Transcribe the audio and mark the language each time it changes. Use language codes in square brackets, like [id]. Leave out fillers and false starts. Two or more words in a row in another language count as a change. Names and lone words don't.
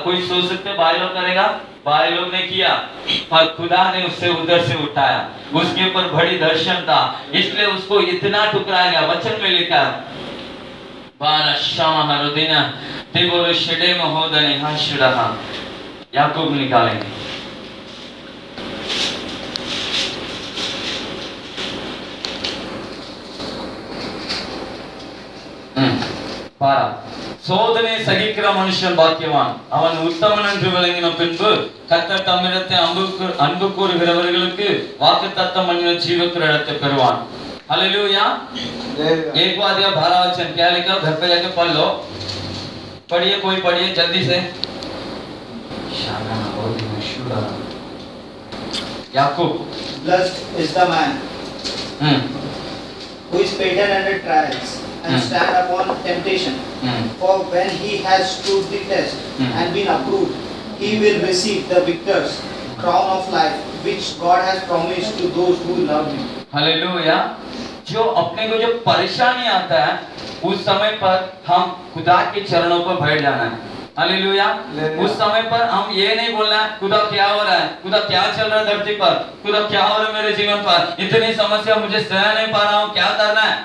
[hi] कोई सोच सकते भाई लोग करेगा, भाई लोग ने किया, पर खुदा ने उससे उधर से उठाया। उसके ऊपर बड़ी दर्शन था, इसलिए उसको इतना ठुकराया गया। वचन में लिखा याकूब निकालेंगे। [ta] சோதனை சகிக்கிற மனுஷன் பாக்கியவான், அவன் உத்தமன் என்று விளங்கின பின்பு கர்த்தர் தம்மிடத்தை அன்பு கூறுகிறவர்களுக்கு வாக்குத்தத்தம் பண்ணின ஜீவக்கிரீடத்தை பெறுவான்। [hi] हालेलुया। एक बात या 12 वचन क्या लिखा, घर पे जाके पढ़ लो, पढ़िए, कोई पढ़िए जल्दी से। याकूब, [en] blessed is the man who is patient under trials and stand upon temptation, for when he has stood the test and been approved, he will receive the victor's crown of life which God has promised to those who love him। [hi] हालेलुया। जो अपने को जो परेशानी आता है उस समय पर हम खुदा के चरणों पर बैठ जाना है। हालेलुया। उस समय पर हम ये नहीं बोलना है खुदा क्या हो रहा है, खुदा क्या चल रहा है धरती पर, खुदा क्या हो रहा है मेरे जीवन पर, इतनी समस्या मुझे सह नहीं पा रहा हूँ, क्या करना है।